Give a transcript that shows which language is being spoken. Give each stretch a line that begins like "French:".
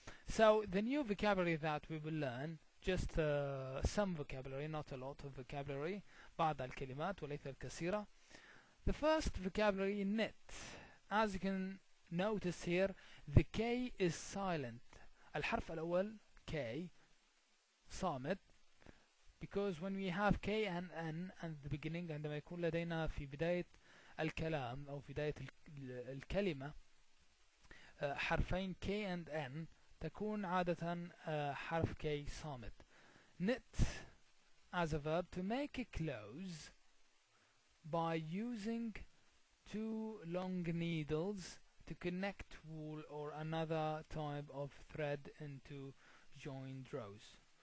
English: So the new vocabulary that we will learn, just some vocabulary, not a lot of vocabulary,
Arabic: بعض الكلمات وليس الكثيرة.
English: The first vocabulary, knit. As you can notice here, the K is silent.
Arabic: الحرف الأول K صامت,
English: because when we have K and N at the beginning,
Arabic: عندما يكون لدينا في بداية الكلام أو في بداية الكلمة حرفين K and N, تكون عادة حرف K صامت.
English: Knit as a verb, to make clothes by using two long needles to connect wool or another type of thread into joined rows.